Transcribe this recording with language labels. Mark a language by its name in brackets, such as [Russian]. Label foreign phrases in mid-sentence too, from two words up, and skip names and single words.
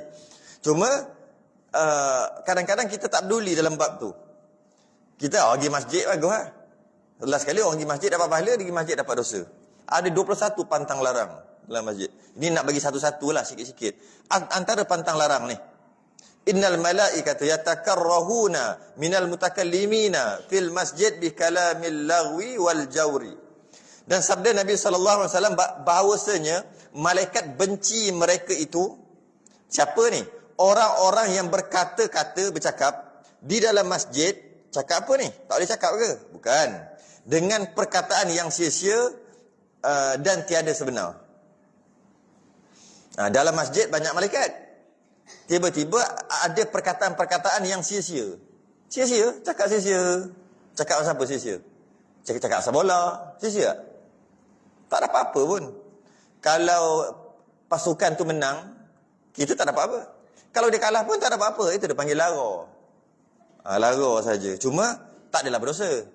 [Malay] Cuma kadang-kadang kita tak peduli dalam bab tu. Kita pergi masjid bagus lah. Last kali orang pergi masjid dapat pahala, pergi masjid dapat dosa. Ada 21 pantang larang dalam masjid. Ini nak bagi satu-satu lah, sikit-sikit. Antara pantang larang ni, [Arabic] إن الملائكة يتكرهون من المتكلمين في المسجد بكلام اللغو والجور. [Malay] Dan sabda Nabi [Arabic] صلى الله عليه وسلم [Malay] bahawasanya malaikat benci mereka itu. Siapa ni? Orang-orang yang berkata-kata, bercakap di dalam masjid. Cakap apa ni? Tak boleh cakap ke? Bukan. Dengan perkataan yang sia-sia dan tiada sebenar. Dalam masjid banyak malaikat. Tiba-tiba ada perkataan-perkataan yang sia-sia. Sia-sia, cakap sia-sia. Cakap pasal apa sia-sia? Cakap pasal bola, sia-sia. Tak ada apa-apa pun. Kalau pasukan tu menang, kita tak ada apa-apa. Kalau dia kalah pun tak ada apa-apa. Itu dia panggil lara. Lara saja. Cuma tak adalah berdosa.